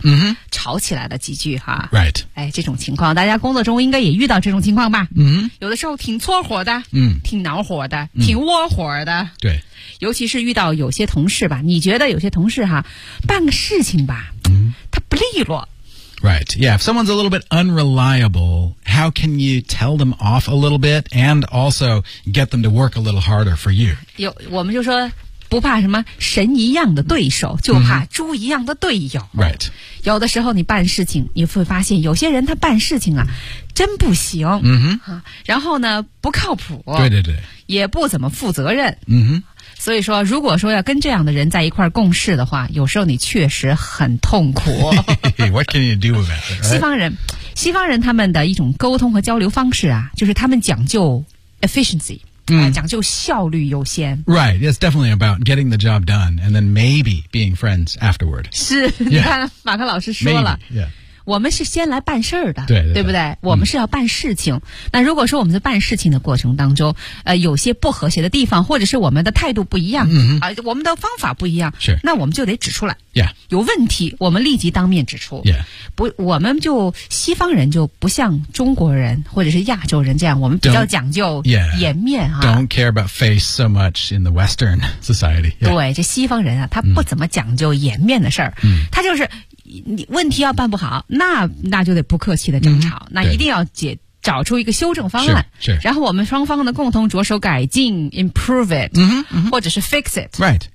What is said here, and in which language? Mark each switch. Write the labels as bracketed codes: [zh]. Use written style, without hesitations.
[zh] mm-hmm. 吵起来了几句哈、啊。 [en] Right. [zh] 哎，这种情况大家工作中应该也遇到这种情况吧、 mm-hmm. 有的时候挺搓火的、 mm-hmm. 挺恼火的、 mm-hmm. 挺窝火的。对。尤其是遇到有些同事吧，你觉得有些同事哈，办个事情吧、 mm-hmm. 他不利落。 [en] Right, yeah, if someone's a little bit unreliable, how can you tell them off a little bit and also get them to work a little harder for you? [zh] 有，我们就说不怕什么神一样的对手，就怕猪一样的队友。 [en] Mm-hmm. Right. [zh] 有的时候你办事情，你会发现有些人他办事情啊，真不行。嗯哼。然后呢，不靠谱。对对对。也不怎么负责任。嗯哼。所以说，如果说要跟这样的人在一块共事的话，有时候你确实很痛苦。 [en] What can you do about it?、Right? [zh] 西方人他们的一种沟通和交流方式啊，就是他们讲究 efficiency、讲究效率优先。 [en] Right, it's definitely about getting the job done and then maybe being friends afterward. [zh] 是、 [en] yeah. [zh] 你看马克老师说了。 [en] Maybe, yeah. [zh] 我们是先来办事儿的，对, 对, 对, 对不对、嗯、我们是要办事情。那如果说我们在办事情的过程当中有些不和谐的地方，或者是我们的态度不一样、我们的方法不一样，是，那我们就得指出来、 [en] yeah. [zh] 有问题我们立即当面指出、 [en] yeah. [zh] 不，我们就西方人就不像中国人或者是亚洲人这样，我们比较讲究颜面、 [en] yeah. Don't care about face so much in the Western society、 yeah. [zh] 对，这西方人啊，他不怎么讲究颜面的事儿、嗯、他就是你问题要办不好，那就得不客气的争吵、那一定要找出一个修正方案，是，然后我们双方的共同着手改进 [en] improve it、 [zh] 或者是 [en] fix it、 right.